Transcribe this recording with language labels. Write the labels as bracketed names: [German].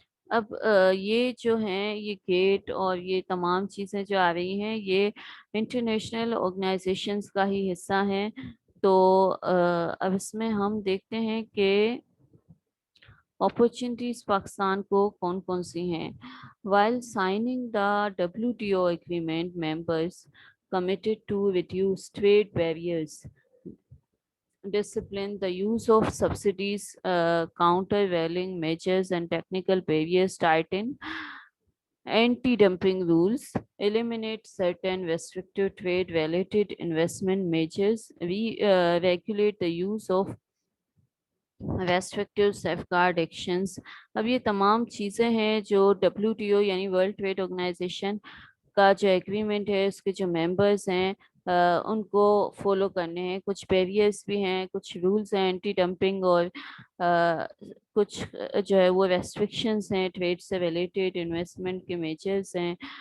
[Hindi] अब ये जो हैं, ये गेट और ये तमाम चीज़ें जो आ रही हैं, ये इंटरनेशनल ऑर्गेनाइजेशंस का ही हिस्सा हैं। तो अब इसमें हम देखते हैं कि अपॉर्चुनिटीज पाकिस्तान को कौन कौन सी हैं। [English] While signing the WTO agreement, members committed to reduce trade barriers, discipline the use of subsidies, countervailing measures, and technical barriers, tighten anti-dumping rules, eliminate certain restrictive trade-related investment measures, regulate the use of restrictive safeguard actions। [Hindi] अब ये तमाम चीज़ें हैं जो WTO यानी world trade organisation का जो agreement है, उसके जो मेंबर्स हैं उनको फॉलो करने हैं। कुछ बैरियर्स भी हैं, कुछ रूल्स हैं एंटी डंपिंग, और कुछ जो है वो रेस्ट्रिक्शंस हैं, ट्रेड से रिलेटेड इन्वेस्टमेंट के मेजर्स हैं।